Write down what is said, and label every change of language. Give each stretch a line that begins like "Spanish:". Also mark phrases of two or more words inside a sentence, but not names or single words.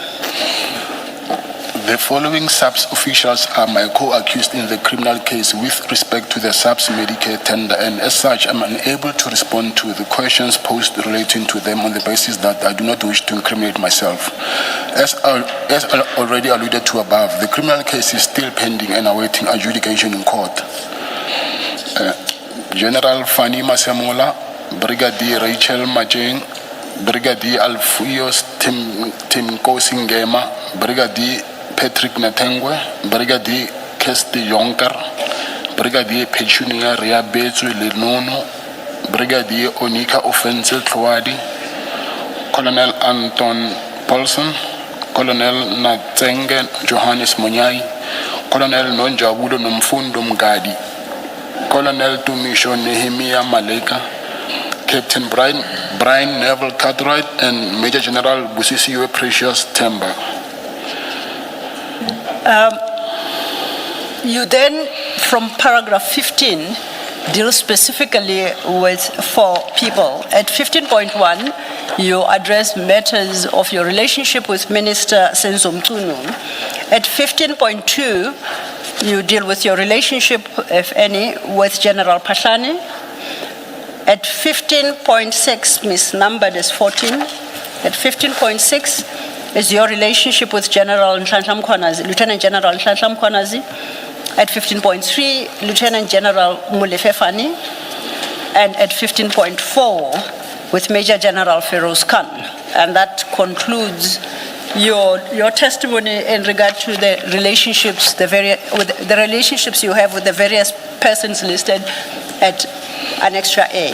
English: The following SAPS officials are my co-accused in the criminal case with respect to the SAPS Medicare tender, and as such, I'm unable to respond to the questions posed relating to them on the basis that I do not wish to incriminate myself. As already alluded to above, the criminal case is still pending and awaiting adjudication in court. General Fanny Masemola, Brigadier Rachel Majeng, Brigadier Alfuios Timkosi Ngema, Brigadier Patrick Natengwe, Brigadier Kesti Yonker, Brigadier Petunia Riabetu Lenono, Brigadier Onika Offensive Tlwadi, Colonel Anton Paulson, Colonel Natsenge Johannes Monyai, Colonel Nonjabulo Nomfundo Mgadi, Colonel Tumisho Nehemia Maleka, Captain Brian Neville Cartwright, and Major General Busisiwe Precious Temba. You then, from paragraph 15, deal specifically with 4 people. At 15.1, you address matters of your relationship with Minister Senzo Mchunu. At 15.2, you deal with your relationship, if any, with General Pashani. At 15.6, misnumbered as 14. At 15.6 is your relationship with General Nhlanhla Mkhwanazi, Lieutenant General Nhlanhla Mkhwanazi. At 15.3, Lieutenant General Molefe Fani. And at 15.4, with Major General Feroz Khan. And that concludes your testimony in regard to the relationships, the relationships you have with the various persons listed at Annexure A.